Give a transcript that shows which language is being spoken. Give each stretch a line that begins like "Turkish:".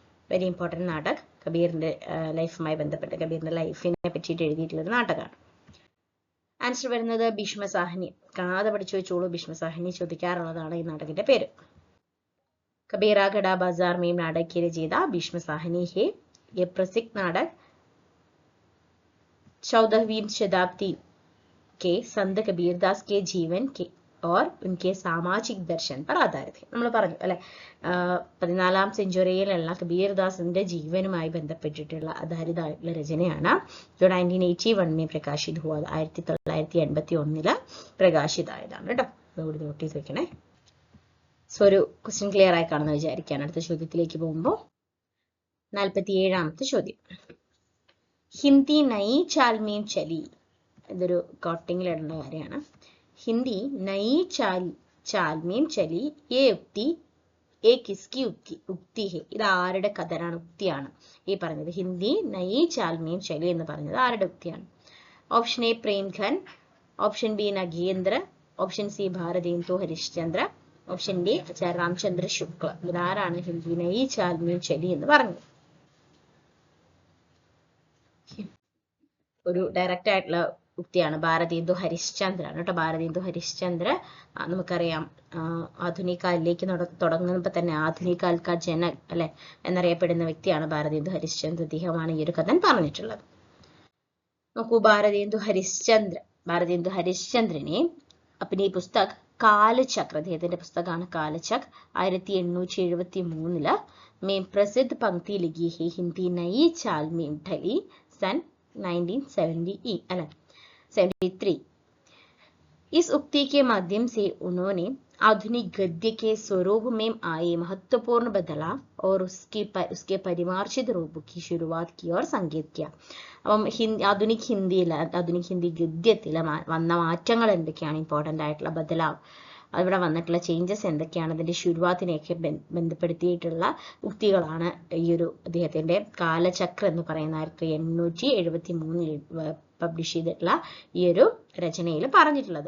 Malayalam: Very important നാടക്, കബീറിന്റെ ലൈഫുമായി ബന്ധപ്പെട്ട്, കബീറിന്റെ ലൈഫിനെ പറ്റിയിട്ട് എഴുതിയിട്ടുള്ളൊരു നാടകമാണ്. ആൻസർ വരുന്നത് ഭീഷ്മ സാഹിനി. കാണാതെ പഠിച്ചു വെച്ചോളൂ, ഭീഷ്മ സാഹിനി ചോദിക്കാറുള്ളതാണ് ഈ നാടകത്തിന്റെ പേര്.
Hindi: കബീറ ഘടാ ബാസാർ മേ നാടക് കി രചയിത ഭീഷ്മ സാഹിനി ഹെ. ये प्रसिद्ध नाटक 14वीं शताब्दी के संत कबीरदास के जीवन के और उनके सामाजिक दर्शन पर आधारित है.
Malayalam: നമ്മൾ പറഞ്ഞു അല്ലെ, 14ാം സെഞ്ചുറിയിലുള്ള കബീർദാസിന്റെ ജീവനുമായി ബന്ധപ്പെട്ടിട്ടുള്ള ആധാരിതമായിട്ടുള്ള രചനയാണ്.
Hindi: 1981 में प्रकाशित हुआ, 1981
Malayalam: പ്രകാശിതമായതാണ് കേട്ടോ. അതുകൂടി നോട്ട് ചെയ്ത് വെക്കണേ. സോ ഒരു ക്വസ്റ്റ്യൻ ക്ലിയർ ആയി കാണുന്ന വിചാരിക്കുകയാണ്. അടുത്ത ചോദ്യത്തിലേക്ക് പോകുമ്പോൾ 47ാമത്തെ ചോദ്യം,
Hindi: ഹിന്ദി നയി ചാൽ മേം ചലി.
Malayalam: ഇതൊരു കോട്ടിങ്ങിൽ ഇടേണ്ട കാര്യമാണ്. ഹിന്ദി നയി
Hindi: चाल में चली ये उक्ति ये किसकी ഉക്തി ഹെ.
Malayalam: ഇത് ആരുടെ കഥനാണ്, ഉക്തിയാണ് ഈ പറഞ്ഞത്.
Hindi: ഹിന്ദി നയി ചാൽ മേം ചലി
Malayalam: എന്ന് പറഞ്ഞത് ആരുടെ ഉക്തിയാണ്? Option A പ്രേംഖൻ, option B Nagendra, option C Bharatendu Harishchandra, option D ആചാര്യ രാമചന്ദ്ര ശുക്ല. ഇതാരാണ്
Hindi: ഹിന്ദി നയി ചാൽ മേം ചലി
Malayalam: എന്ന് പറഞ്ഞത്? ഒരു ഡയറക്റ്റ് ആയിട്ടുള്ള ഉക്തിയാണ്. ഭാരതേന്ദു ഹരിശ്ചന്ദ്ര ആണ് കേട്ടോ. ഭാരതേന്ദു ഹരിശ്ചന്ദ്ര നമുക്കറിയാം ആധുനിക കാലിലേക്ക് തുടങ്ങുമ്പോൾ തന്നെ ആധുനിക കാൽക്കാ ജനക് അല്ലെ എന്നറിയപ്പെടുന്ന വ്യക്തിയാണ് ഭാരതേന്ദു ഹരിശ്ചന്ദ്ര. അദ്ദേഹമാണ് ഈ ഒരു കഥ പറഞ്ഞിട്ടുള്ളത്.
Hindi: നോക്കൂ, ഭാരതേന്ദു ഹരിശ്ചന്ദ്രനെ अपनी पुस्तक कालचक्र,
Malayalam: അദ്ദേഹത്തിന്റെ പുസ്തകമാണ് കാലചക്ര,
Hindi: 1873 में प्रसिद्ध पंक्ति लिखी है हिंदी नई चाल में ढली सन 1973. इस उक्ति के माध्यम से उन्होंने आधुनिक गद्य के स्वरूप में आए महत्वपूर्ण बदलाव और उसके परिमार्जित रूप की शुरुआत की और संकेत किया.
Malayalam: അപ്പം ആധുനിക് ഹിന്ദി ഗദ്യത്തിൽ വന്ന മാറ്റങ്ങൾ എന്തൊക്കെയാണ്, ഇമ്പോർട്ടൻ്റ് ആയിട്ടുള്ള ബദലാവ്, അവിടെ വന്നിട്ടുള്ള ചേഞ്ചസ് എന്തൊക്കെയാണ്, അതിന്റെ ശുരുവാത്തിനെയൊക്കെ ബന്ധപ്പെടുത്തിയിട്ടുള്ള ഉക്തികളാണ് ഈ ഒരു അദ്ദേഹത്തിന്റെ കാലചക്ര എന്ന് പറയുന്ന 1873 പബ്ലിഷ് ചെയ്തിട്ടുള്ള ഈ ഒരു രചനയിൽ പറഞ്ഞിട്ടുള്ളത്.